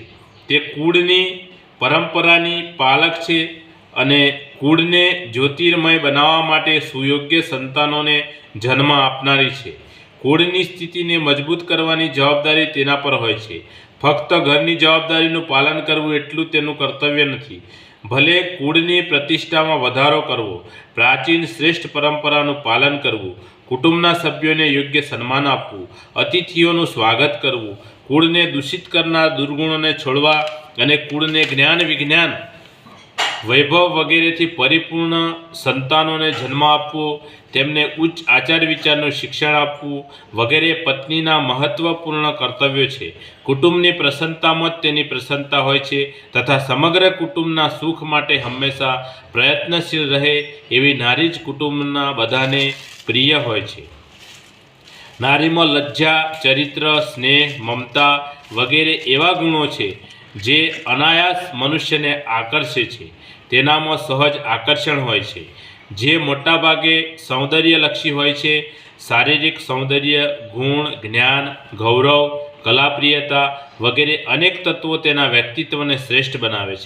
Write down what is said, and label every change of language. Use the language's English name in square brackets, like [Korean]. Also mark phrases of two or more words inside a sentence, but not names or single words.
[Gujarati] તે કૂળની પરંપરાની પાલક છે અને કૂળને જ્યોતિર્મય બનાવવા માટે સુયોગ્ય સંતાનોને જન્મ આપનારી છે। કૂળની સ્થિતિને મજબૂત કરવાની જવાબદારી તેના પર હોય છે। ફક્ત ઘરની જવાબદારીનું પાલન કરવું એટલું તેનું કર્તવ્ય નથી। ભલે કૂળની પ્રતિષ્ઠામાં વધારો કરવો, પ્રાચીન શ્રેષ્ઠ પરંપરાનું પાલન કરવું, કુટુંબના સભ્યોને યોગ્ય સન્માન આપવું, અતિથિઓનું સ્વાગત કરવું, કૂળને દૂષિત કરનાર દુર્ગુણોને છોડવા અને કૂળને જ્ઞાન વિજ્ઞાન વૈભવ વગેરેથી પરિપૂર્ણ સંતાનોને જન્મ આપવો, તેમને ઉચ્ચ આચાર વિચારનું શિક્ષણ આપવું વગેરે પત્નીના મહત્વપૂર્ણ કર્તવ્યો છે। કુટુંબની પ્રસન્નતામાં જ તેની પ્રસન્નતા હોય છે તથા સમગ્ર કુટુંબના સુખ માટે હંમેશા પ્રયત્નશીલ રહે એવી નારી જ કુટુંબના બધાને પ્રિય હોય છે। નારીમાં લજ્જા, ચરિત્ર, સ્નેહ, મમતા વગેરે એવા ગુણો છે જે અનાયાસ મનુષ્યને આકર્ષે છે। તેનામાં સહજ આકર્ષણ હોય છે જે મોટા ભાગે સૌંદર્યલક્ષી હોય છે। શારીરિક સૌંદર્ય, ગુણ, જ્ઞાન, ગૌરવ, કલાપ્રિયતા વગેરે અનેક તત્વો તેના વ્યક્તિત્વને શ્રેષ્ઠ બનાવે છે।